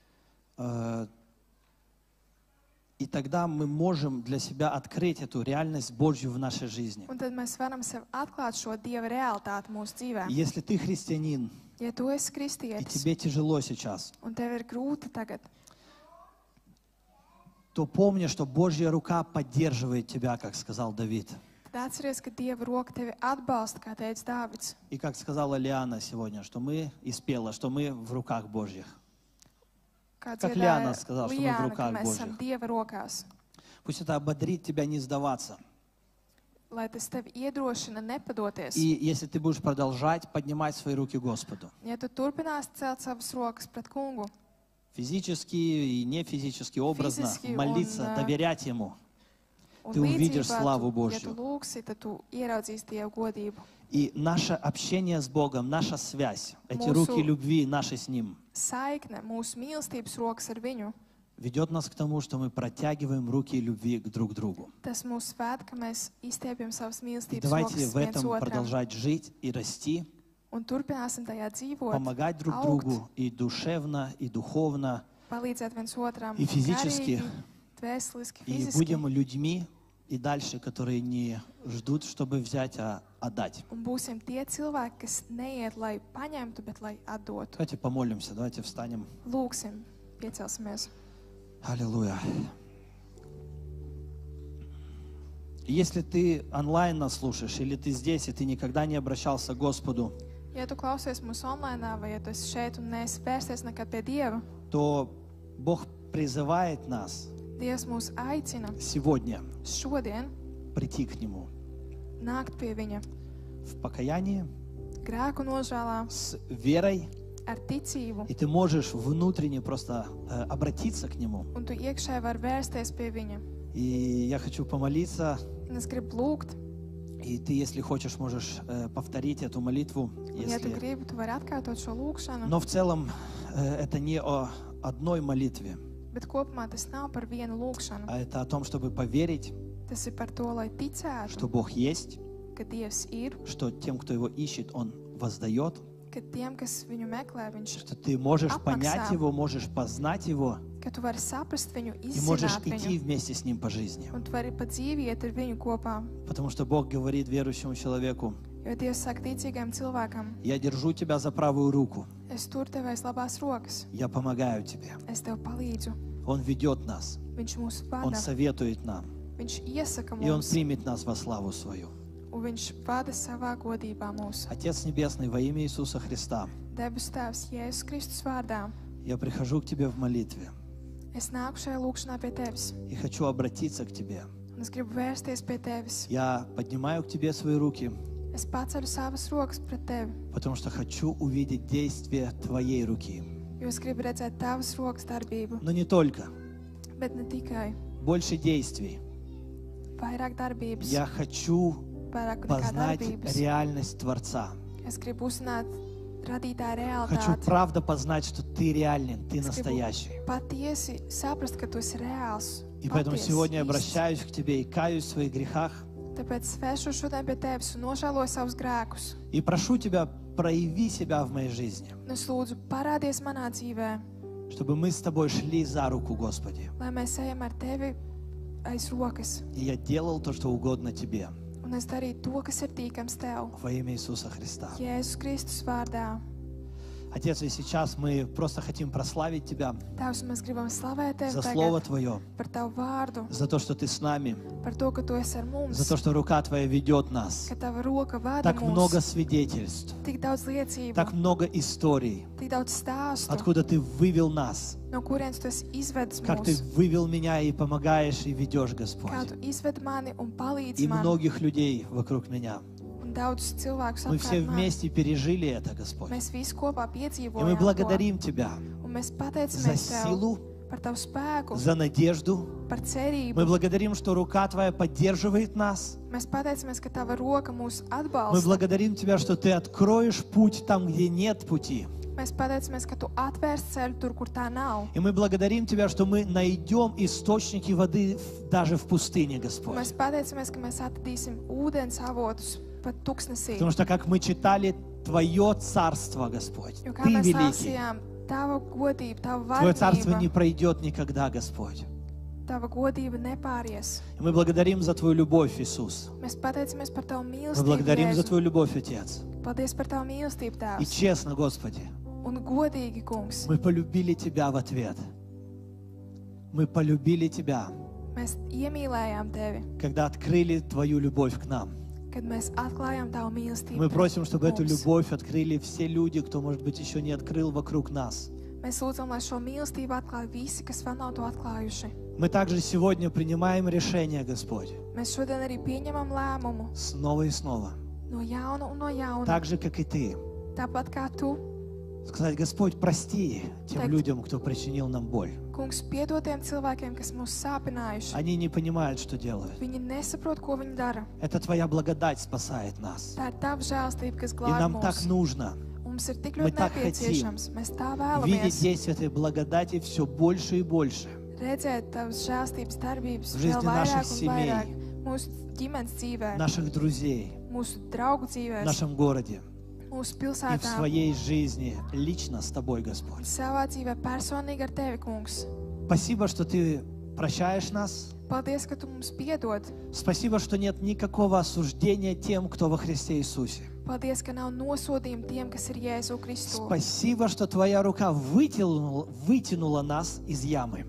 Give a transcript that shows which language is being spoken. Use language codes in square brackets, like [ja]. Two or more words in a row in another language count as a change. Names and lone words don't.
[ru] И тогда мы можем для себя открыть эту реальность Божью в нашей жизни. [lv] Un tad mēs varam sev atklāt šo Dieva realitāti mūsu dzīvē. [ru] Если ты христианин, [lv] Ja tu esi [ru] и [lv] kristietis, [ru] тебе tяжело сейчас, [lv] un tev ir grūti tagad, [ru] то помни, что Божья рука поддерживает тебя, как сказал Давид. [lv] tad atceries, ka Dieva roka tevi atbalsta, kā teica Dāvids. [ru] И как сказала Лиана сегодня, что мы, и спела, что мы в руках Божьих. [lv] Kā [ru] Как [lv] dziedāja [ru] Liana сказала, что мы в [lv] Liana, ka [ru] руках [lv] mēs esam [ru] Божьих. [lv] Dieva rokās. [ru] Пусть это ободрит тебя не сдаваться. [lv] Lai tas tevi iedrošina nepadoties. [ru] И если ты будешь продолжать поднимать свои руки Господу, [lv] Ja tu turpināsi celt savas rokas pret kungu, [ru] физически и не физически, образно Физически молиться, он, доверять Ему, [lv] un [ru] Ты увидишь [lv] līdzībā, [ru] славу [lv] ja [ru] Божью. [lv] tu lūgsi, tad tu ieraudzīsi Dieva godību. [ru] и наше общение с Богом, наша связь, эти [lv] Mūsu- [ru] руки любви наши с Ним, [lv] Saikne, mūsu mīlestības rokas ar viņu, [ru] ведет нас к тому, что мы протягиваем руки любви к друг другу. [lv] tas mūs ved, ka mēs izstiepjam savas [ru] И [lv] mīlestības [ru] давайте [lv] rokas [ru] в [lv] viens [ru] этом [lv] otram [ru] продолжать жить и расти, [lv] un turpināsim tajā dzīvot, [ru] помогать друг [lv] augt, [ru] другу и душевно, и духовно, [lv] palīdzēt viens otram, [ru] и физически, [lv] garīgi, dvēseliski, [ru] и [lv] fiziski. [ru] будем людьми и дальше, которые не ждут, чтобы взять, а отдать. [lv] Un būsim tie cilvēki, kas neiet, lai paņemtu, bet lai atdotu. [ru] Давайте помолимся, давайте встанем. [lv] Lūksim, piecelsimies. [ru] Аллилуйя. Если ты онлайн нас слушаешь, или ты здесь, и ты никогда не обращался к Господу, [lv] Ja tu klausies mūsu online, vai ja tu esi šeit un neesi vērsties nekad pie Dieva, [ru] то Бог призывает нас [lv] Dievs mūs aicina [ru] сегодня [lv] šodien [ru] прийти к Нему [lv] nākt pie Viņa [ru] в покаянии, [lv] grēku nožēlā, [ru] с верой, [lv] ar ticību, [ru] и ты можешь внутренне просто обратиться к Нему. [lv] un tu iekšēji vari vērsties pie Viņa. [ru] И я хочу помолиться, [lv] Un es gribu lūgt, [ru] и ты, если хочешь, можешь повторить эту молитву. [lv] un ja tu [ru] Если... [lv] gribi, tu vari atkārtot šo lūgšanu, [ru] Но в целом это не о одной молитве, [lv] bet kopumā tas nav par vienu lūgšanu. [ru] а это о том, чтобы поверить, [lv] Tas ir par to, lai [ru] что [lv] ticētu, [ru] Бог есть, [lv] ka Dievs ir, [ru] что тем, кто Его ищет, Он воздает, [lv] ka tiem, kas viņu meklē, viņš, [ru] что ты можешь [lv] Апмакса. [ru] понять Его, можешь познать Его, [lv] ka tu vari saprast viņu, [ru] и можешь [lv] izzināt [ru] идти [lv] viņu, [ru] вместе с Ним по жизни. [lv] un tu vari pa dzīvi iet ar viņu kopā. [ru] Потому что Бог говорит верующему человеку: [lv] Jo Dievs saka ticīgam cilvēkam, [ru] я держу тебя за правую руку, [lv] es tur tev aiz labās rokas, [ru] я помогаю тебе. [lv] es tev palīdzu. [ru] Он ведет нас, [lv] Viņš mūs [ru] Он [lv] vada, [ru] советует нам, [lv] viņš iesaka [ru] и Он [lv] mums, [ru] примет нас во славу свою. [lv] un viņš vada savā godībā mūs. [ru] Отец Небесный, во имя Иисуса Христа, [lv] Debes Tēvs, Jēzus Kristus vārdā, [ru] я прихожу к Тебе в молитве. [lv] Es nāku šajā lūkšanā pie tevis, [ru] и хочу обратиться к Тебе. [lv] un es gribu vērsties pie tevis. [ru] Я поднимаю к Тебе свои руки, [lv] Es paceļu savas rokas pret tevi, [ru] потому что хочу увидеть действие Твоей руки. [lv] jo es gribu redzēt tavas rokas darbību, [ru] Но не только, [lv] bet ne tikai [ru] больше действий. [lv] vairāk darbības, [ru] Я хочу [lv] vairāk nekā [ru] познать [lv] darbības. [ru] реальность Творца. [lv] Es gribu uzzināt radītāju [ru] Хочу [lv] realitāti. [ru] правда познать, что Ты реален, Ты [lv] Es gribu [ru] настоящий. [lv] patiesi saprast, ka tu esi reāls. [ru] И поэтому [lv] patiess, [ru] сегодня я [lv] īsts. [ru] обращаюсь к Тебе и каюсь в своих грехах. [lv] Tāpēc es vēršos šodien pie tevis un nožēloju savus grēkus. [ru] И прошу Тебя, прояви себя в моей жизни, [lv] Un es lūdzu, parādies manā dzīvē, [ru] чтобы мы с Тобой шли за руку, Господи. [lv] lai mēs ejam ar tevi aiz rokas. [ru] И я делал то, что угодно Тебе. [lv] Un es darīju to, kas ir tīkams tev. [ru] Во имя Иисуса Христа. [lv] Jēzus Kristus vārdā. [ru] Отец, и сейчас мы просто хотим прославить Тебя [lv] Tēvs, mēs gribam slavēt tevi [ru] за Слово [lv] tagad [ru] Твое, [lv] par tavu vārdu, [ru] за то, что Ты с нами, [lv] par to, ka tu esi ar [ru] за [lv] mums, [ru] то, что рука Твоя ведет нас. [lv] ka tava roka vada [ru] Так много [lv] mūs. [ru] свидетельств, [lv] Tik daudz liecību, [ru] так много историй, [lv] tik daudz stāstu, [ru] откуда Ты вывел нас, [lv] no kurienes tu esi izvedis [ru] как Ты [lv] mūs, [ru] вывел меня и помогаешь и ведешь, Господь. [lv] kā tu izved mani un palīdzi [ru] И [lv] man, [ru] многих людей вокруг меня. [lv] un daudz cilvēkus [ru] Мы все [lv] apkārt man. [ru] вместе пережили это, Господь. [lv] Mēs visi kopā [ru] И мы [lv] piedzīvojam to, [ru] благодарим Тебя [lv] un mēs [ru] за [lv] pateicamies tev [ru] силу, [lv] par tavu spēku, [ru] за надежду. [lv] par cerību. [ru] Мы благодарим, что рука Твоя поддерживает нас. [lv] Mēs pateicamies, ka tava roka mūs [ru] Мы [lv] atbalsta. [ru] благодарим Тебя, что Ты откроешь путь там, где нет пути. [lv] Mēs pateicamies, ka tu atvērsi ceļu tur, kur tā nav. [ru] И мы благодарим Тебя, что мы найдем источники воды даже в пустыне, [lv] Un [ru] Господь. [lv] mēs pateicamies, ka mēs atradīsim ūdens avotus pat tuksnesī. [ru] Потому что, как мы читали, Твое царство, Господь, [lv] Jo kā [ru] Ты [lv] mēs [ru] великий. [lv] lasījām, tava godība, tava [ru] Твое царство не [lv] vardība, [ru] пройдет никогда, Господь. [lv] tava godība nepāries. [ru] И мы благодарим за Твою любовь, Иисус. [lv] Mēs pateicamies par tavu [ru] Мы [lv] mīlestību, [ru] благодарим за [lv] Jēzu. [ru] Твою любовь, Отец. [lv] Paldies par tavu mīlestību, [ru] И [lv] Tēvs. [ru] честно, Господи, [lv] Un godīgi, kungs, [ru] мы полюбили Тебя в ответ. Мы полюбили Тебя, [lv] mēs iemīlējām tevi, [ru] когда открыли Твою любовь к нам. [lv] kad mēs atklājām tavu mīlestību. [ru] Мы просим, чтобы эту [lv] mums. [ru] любовь открыли все люди, кто, может быть, еще не открыл вокруг нас. [lv] Mēs lūdzam, lai šo mīlestību atklāj visi, kas vēl nav to atklājuši. [ru] Мы также сегодня принимаем решение, Господь, [lv] Mēs šodien arī pieņemam lēmumu [ru] снова и снова, [lv] no jauna un no jauna. [ru] так же, как и Ты. [lv] Tāpat kā tu, [ru] Сказать, Господь, прости тем Так. людям, кто причинил нам боль. [lv] kungs, piedod tiem cilvēkiem, kas mūs sāpinājuši. [ru] Они не понимают, что делают. [lv] Viņi nesaprot, ko viņi dara. [ru] Это Твоя благодать спасает нас. [lv] Tā ir tava žēlstība, kas [ru] И [lv] glābj [ru] нам так [lv] mūs. [ru] нужно [lv] Mums ir tik [ru] мы [lv] ļoti [ru] так [lv] nepieciešams. Mēs tā [ru] видеть [lv] vēlamies [ru] действие этой благодати все больше и больше [lv] redzēt tavas žēlstības darbības [ru] В жизни [lv] vēl vairāk [ru] наших [lv] un [ru] семей. [lv] vairāk. Mūsu ģimenes dzīvē, [ru] наших друзей [lv] mūsu draugu [ru] в [lv] dzīvēs, [ru] нашем городе [lv] mūsu [ru] и в [lv] pilsētā. [ru] своей жизни лично с Тобой, Господь. [lv] Savā dzīvē personīgi ar tevi, kungs. [ru] Спасибо, что Ты прощаешь нас. [lv] Paldies, ka tu mums piedod. [ru] Спасибо, что нет никакого осуждения тем, кто во Христе Иисусе. [lv] Paldies, ka nav nosodījumi tiem, kas ir Jēzu Kristu. [ru] Спасибо, что Твоя рука вытянула нас из ямы.